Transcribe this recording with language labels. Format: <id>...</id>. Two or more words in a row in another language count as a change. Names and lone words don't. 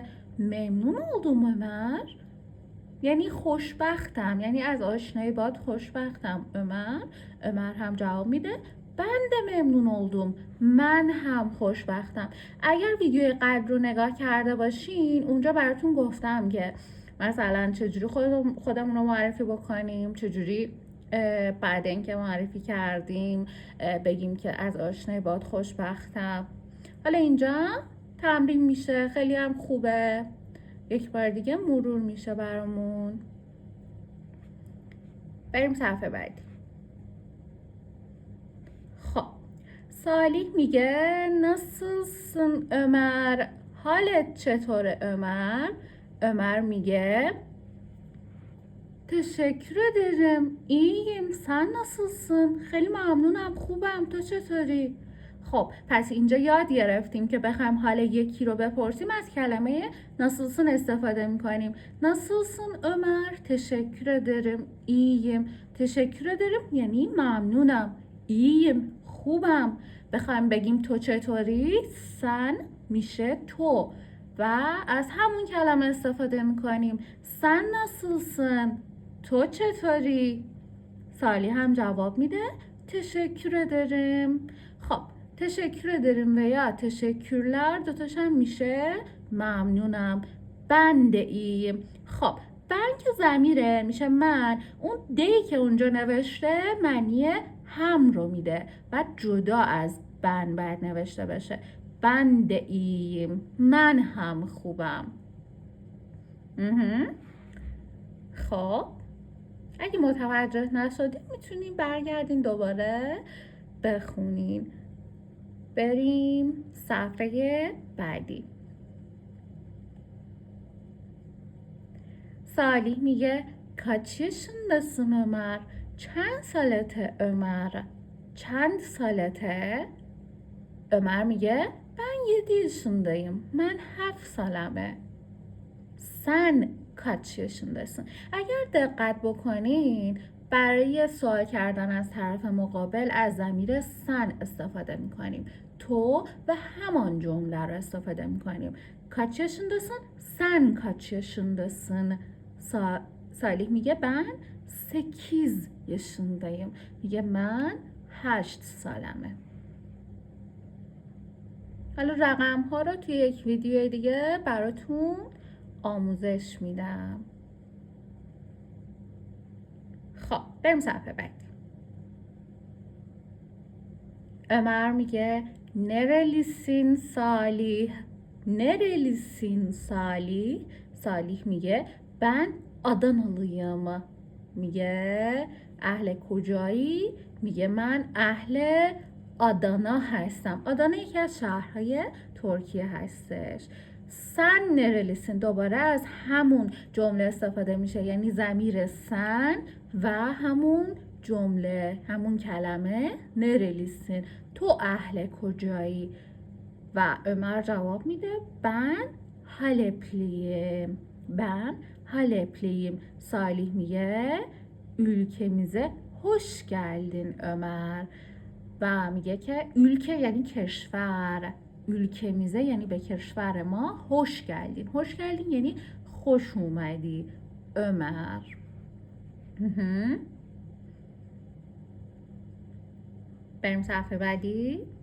<tr>memnun oldum Ömer.</tr> <fa>یعنی خوشبختم، یعنی از آشنایی باد خوشبختم Ömer.</fa> <tr>Ömer</tr> <fa>هم جواب میده</fa> <tr>ben de memnun oldum.</tr> <fa>من هم خوشبختم. اگر ویدیو قبل رو نگاه کرده باشین اونجا براتون گفتم که مثلا چجوری خودمون رو معرفی بکنیم، چجوری بعد اینکه معرفی کردیم بگیم که از آشنایی باد خوشبختم. حالا اینجا تمرین میشه، خیلی هم خوبه. یک بار دیگه مرور میشه برامون. بریم صفحه بعدی. خب صالح میگه nasılsın Ömer؟ حالت چطوره Ömer؟ Ömer میگه</fa> <tr>teşekkür ederim iyiyim sen nasılsın؟</tr> <fa>خیلی ممنونم خوبم تو چطوری؟ خب پس اینجا یاد گرفتیم که بخوایم حال یکی رو بپرسیم از کلمه nasılsın استفاده میکنیم.</fa> <tr>nasılsın Ömer؟ teşekkür ederim iyiyim. teşekkür ederim</tr> <fa>یعنی ممنونم. iyiyim خوبم. بخوایم بگیم تو چطوری sen میشه تو و از همون کلمه استفاده میکنیم.</fa> <tr>sen nasılsın؟</tr> <fa>تو چطوری؟ صالح هم جواب میده</fa> <tr>teşekkür ederim.</tr> <fa>خب</fa> <tr>teşekkür ederim</tr> <fa>و یا teşekkürler دوتاش هم میشه ممنونم.</fa> <tr>ben de iyiyim.</tr> <fa>خب ben که ضمیره میشه من، اون دی که اونجا نوشته معنی هم رو میده و جدا از ben باید نوشته بشه.</fa> <tr>ben de iyiyim</tr> <fa>من هم خوبم. خب اگه متوجه نشدین میتونین برگردین دوباره بخونین. بریم صفحه بعدی. صالح میگه</fa> <tr>kaç yaşındasın</tr> <fa>Ömer؟ چند سالته Ömer؟ چند سالته؟</fa> <tr>Ömer میگه ben 7 yaşındayım.</tr> <fa>من 7 سالمه.</fa> <tr>sen kaç yaşındasın؟</tr> <fa>اگر دقت بکنین برای سوال کردن از طرف مقابل از ضمیر sen استفاده میکنیم. تو و همان جمله رو استفاده میکنیم.</fa> <tr>kaç yaşındasın؟ sen kaç yaşındasın؟</tr> <fa>صالح میگه</fa> <tr>ben 8 yaşındayım.</tr> <fa>میگه من 8 سالمه. حالا رقم ها رو توی یک ویدیو دیگه براتون آموزش میدم. خب بریم صفحه بعدی. Ömer میگه nerelisin Salih؟</fa> <tr>nerelisin Salih؟</tr> <fa>صالح میگه</fa> <tr>ben Adanalıyım.</tr> <fa>میگه اهل کجایی؟ میگه من اهل آدانا هستم. آدانا یکی از شهرهای ترکیه هستش.</fa> <tr>sen nerelisin</tr> <fa>دوباره از همون جمله استفاده میشه، یعنی ضمیر sen و همون جمله، همون کلمه nerelisin، تو اهل کجایی؟ و عمر جواب میده</fa> <tr>ben Halepliyim. ben Halepliyim. Salih میگه ülkemize hoş geldin Ömer.</tr> <fa>و میگه که ülke یعنی کشور، ülkemize یعنی به کشور ما</fa> <tr>hoş geldin. hoş geldin</tr> <fa>یعنی خوش اومدی Ömer. بریم صفحه بعدی.</fa>